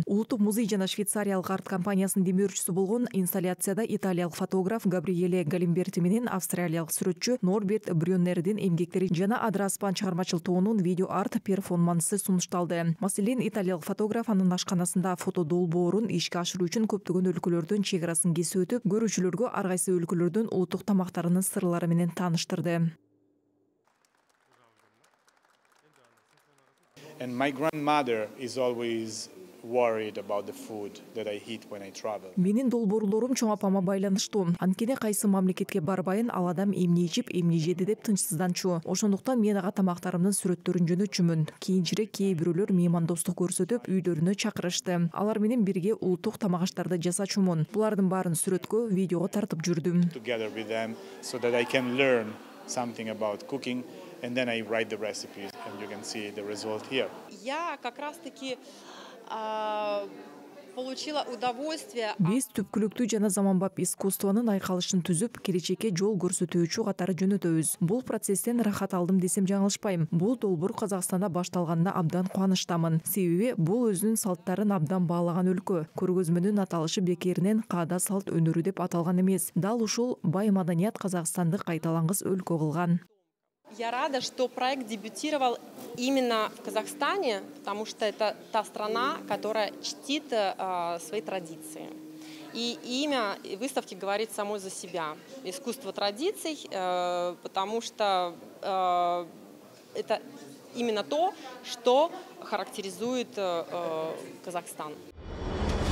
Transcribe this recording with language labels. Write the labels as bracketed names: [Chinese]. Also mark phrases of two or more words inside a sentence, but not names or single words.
[Kyrgyz] Улуттук музей жана швейцариялык арт компаниясынын демөөрчүсү болгон инсталляцияда италиялык фотограф Габриеле Галимберти менен австралиялык сүрөтчү Норберт Брюннердин эмгектери жана Адраспан чыгармачыл видео арт перформансы сунушталды. Маселен, италиялык фотограф анын ашканасында фото долбоорун ишке ашыруу үчүн көптөгөн өлкөлөрдүн чек арасын кесип өтүп, көрүүчүлөргө ар кайсы өлкөлөрдүн улуттук тамактарынын сырлары менен тааныштырды. [English] And my grandmother is always worried about the food that I eat when I travel. [Kyrgyz] Менин долбоорлорум чоң апама байланыштуу. Анткени кайсы мамлекетке барбайын ал адам эмне ичип, эмне жеди деп тынчсызданчу. Ошондуктан мен ага тамактарымдын сүрөттөрүн жөнөтчүмүн. Кийинчерээк кээ бирөөлөр меймандостук көрсөтүп, үйлөрүнө чакырышты. Алар менен бирге улуттук тамак аштарды жасачумун. Булардын баарын сүрөткө, видеого тартып жүрдүм. [English] Together with them so that I can learn something about cooking. And then I write the recipes, and you can see the result here. [Russian] Я как раз-таки получила удовольствие. [Kyrgyz] Биз түпкүлүктүү жана заманбап искусствонун айкалышын түзүп, келечекке жол көрсөтүүчү катары жөнөтөбүз. Бул процесстен рахат алдым десем жаңылышпайм. Бул долбоор Казакстанда башталганына абдан кубанычтамын. Себеби бул өзүнүн салттарын абдан баалаган өлкө. Көргөзмөнүн аталышы бекеринен каада салт өнөрү деп аталган эмес. Дал ушул бай маданият Казакстанды кайталангыс өлкө кылган. [Russian] Я рада, что проект дебютировал именно в Казахстане, потому что это та страна, которая чтит свои традиции. И имя выставки говорит само за себя. Искусство традиций, потому что это именно то, что характеризует Казахстан.